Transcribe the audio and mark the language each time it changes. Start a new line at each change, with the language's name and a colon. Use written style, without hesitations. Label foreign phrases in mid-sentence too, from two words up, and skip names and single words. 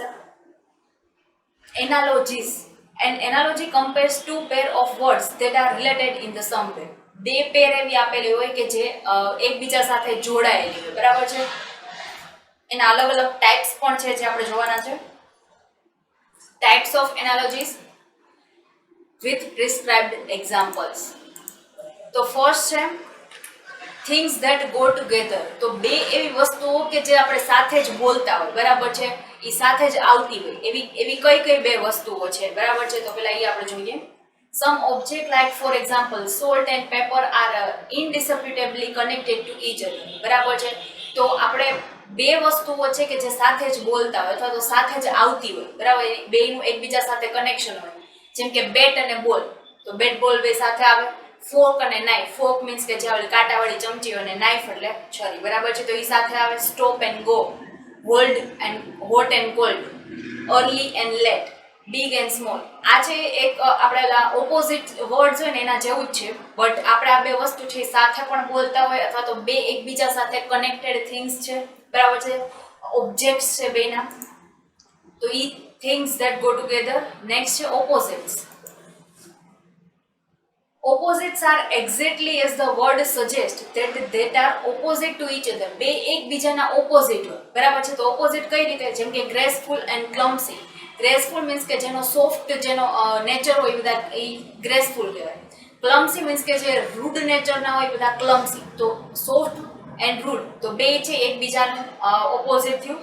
English: analogies, and analogy compares two pair of words that are related in the some way.
Gujarati: બે પેર એવી આપેલી હોય કે જે એકબીજા સાથે જોડાયેલી હોય, બરાબર છે. એના અલગ અલગ ટાઈપ્સ પણ છે જે આપણે જોવાના છે.
English: types of analogies with prescribed examples. તો ફર્સ્ટ છે things that go together.
Gujarati: તો બે એવી વસ્તુઓ કે જે આપણે સાથે જ બોલતા હોય, બરાબર છે, એ સાથે જ આવતી હોય એવી કઈ બે વસ્તુઓ છે, બરાબર છે. તો પેલા એ આપણે જોઈએ.
English: some object like for example salt and pepper are indisputably connected to each other,
Gujarati: બરાબર છે. તો આપણે બે વસ્તુઓ છે કે જે સાથે જ બોલતા હોય અથવા તો સાથે જ આવતી હોય, બરાબર. બેનું એકબીજા સાથે કનેક્શન હોય. જેમ કે બેટ અને બોલ, તો
English: bat ball
Gujarati: બે સાથે આવે. ફોર્ક અને નાઇફ,
English: fork means
Gujarati: કે જે કાંટાવાળી ચમચી અને નાઇફ એટલે છરી, બરાબર છે. તો એ સાથે આવે.
English: stop and go, hold and hot and cold, early and late, big and small.
Gujarati: આ છે એક આપણે
English: opposite words
Gujarati: હોય ને એના જેવું જ છે, બટ આપણે આ બે વસ્તુ છે સાથે પણ બોલતા હોય અથવા તો બે એકબીજા સાથે
English: connected things
Gujarati: છે, બરાબર છે, ઓબ્જેક્ટ્સ છે બેના.
English: તો ઈ things that go together. Next છે opposites. Opposites are exactly as the word suggests that are opposite to each other.
Gujarati: બે એકબીજાના ઓપોઝિટ હોય, બરાબર છે. તો ઓપોઝિટ કઈ રીતે, જેમ કે
English: graceful and clumsy. graceful means
Gujarati: કે જેનો સોફ્ટ જેનો નેચર હોય બધા એ ગ્રેસફુલ કહેવાય.
English: clumsy means
Gujarati: કે જે રૂડ નેચરના હોય બધા ક્લમ્સી. તો
English: soft and rude,
Gujarati: તો બે છે એકબીજાનું ઓપોઝિટ થયું.